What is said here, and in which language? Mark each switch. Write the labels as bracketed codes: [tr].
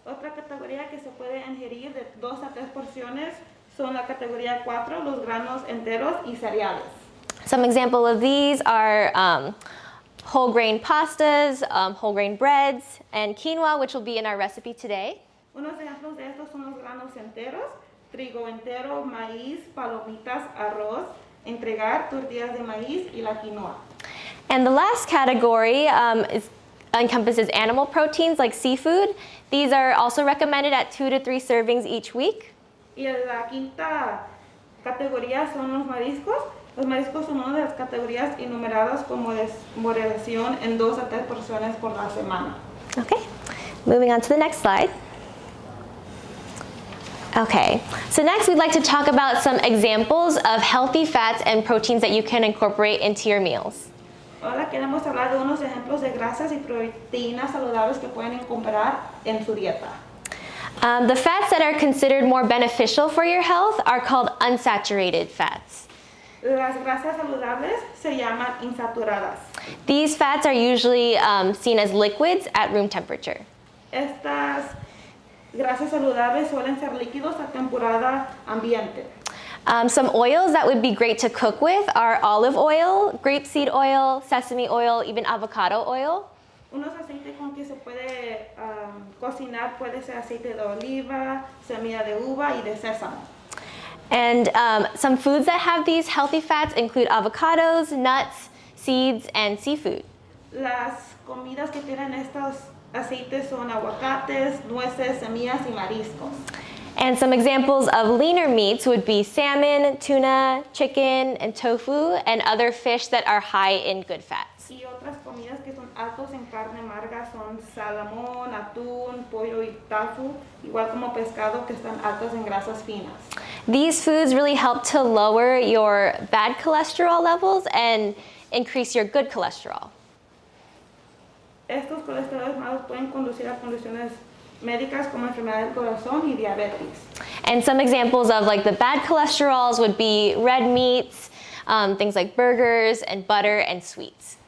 [es] Otra categoría que se puede ingerir de 2 a 3 porciones son la categoría 4, los granos enteros y cereales. [en] Some example of these are whole grain pastas, whole grain breads, and quinoa, which will be in our recipe today. [es] Unos ejemplos de estos son los granos enteros, trigo entero, maíz, palomitas, arroz, entregar, tortillas de maíz y la quinoa. [en] And the last category encompasses animal proteins like seafood. These are also recommended at 2 to 3 servings each week. [es] Y la quinta categoría son los mariscos. Los mariscos son una de las categorías enumeradas como moderación en 2 a 3 porciones por la semana. [en] Okay, moving on to the next slide. Okay, so next we'd like to talk about some examples of healthy fats and proteins that you can incorporate into your meals. [es] Ahora queremos hablar de unos ejemplos de grasas y proteínas saludables que pueden incorporar en su dieta. [en] The fats that are considered more beneficial for your health are called unsaturated fats. [es] Las grasas saludables se llaman insaturadas. [en] These fats are usually seen as liquids at room temperature. [es] Estas grasas saludables suelen ser líquidos a temporada ambiente. [en] Some oils that would be great to cook with are olive oil, grapeseed oil, sesame oil, even avocado oil. [es] Unos aceites con que se puede cocinar puede ser aceite de oliva, semilla de uva y de sésamo. [en] And some foods that have these healthy fats include avocados, nuts, seeds, and seafood. [es] Las comidas que tienen estos aceites son aguacates, nueces, semillas y mariscos. [en] And some examples of leaner meats would be salmon, tuna, chicken, and tofu, and other fish that are high in good fats. [es] Y otras comidas que son altos en carne amarga son salmón, atún, pollo y tofu, igual como pescado que están altos en grasas finas. [en] These foods really help to lower your bad cholesterol levels and increase your good cholesterol. [es] Estos colesteroles malos pueden conducir a condiciones médicas como enfermedad del corazón y diabetes. [en] And some examples of like the bad cholesterols would be red meats, things like burgers and butter and sweets.